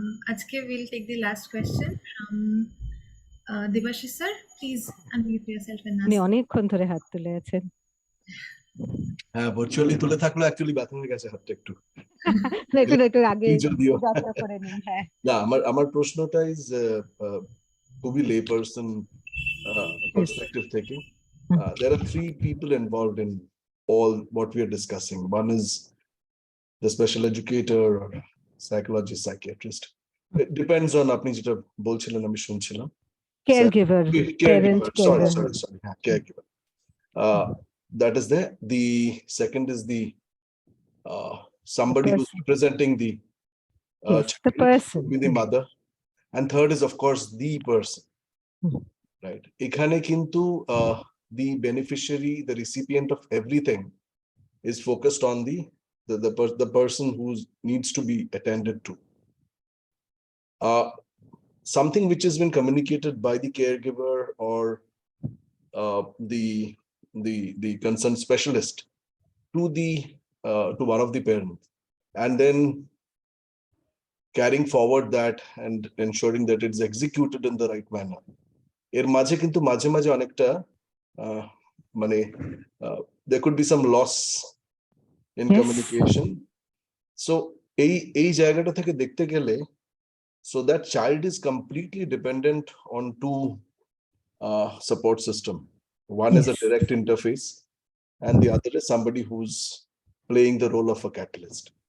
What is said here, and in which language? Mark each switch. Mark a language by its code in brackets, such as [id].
[bn] Ajke [en] we'll take the last question from Devashish sir. Please unmute yourself and ask. [bn] উনি অনেকক্ষণ ধরে হাত তুলে আছেন। হ্যাঁ, ভার্চুয়ালি তুলে থাকলে অ্যাকচুয়ালি ব্যথা হয়ে গেছে হাতটা একটু। একটু আগে যদিও যাত্রা করে নিন। হ্যাঁ, না, আমার প্রশ্নটা ইজ খুবই [en] lay person perspective [bn] থেকে. [en] There are 3 people involved in all what we are discussing. One is the special educator, or psychologist, psychiatrist. It depends on [bn] আপনি যেটা বলছিলেন আমি শুনছিলাম. [en] caregiver, parent sorry, caregiver. caregiver. That is there. The second is the somebody who's representing the Yes, the person, with the mother, and third is of course the person. Right, [bn] ekhane kintu [en] the beneficiary, the recipient of everything is focused on the person who needs to be attended to. Something which has been communicated by the caregiver or the concerned specialist to one of the parents, and then carrying forward that and ensuring that it's executed in the right manner. [bn] এর মাঝে কিন্তু মাঝে মাঝে অনেকটা মানে [en] there could be some loss in communication. So [bn] এই জায়গাটা থেকে দেখতে গেলে, [en] so that child is completely dependent on 2 support system. One is a direct interface, and the other is somebody who's playing the role of a catalyst.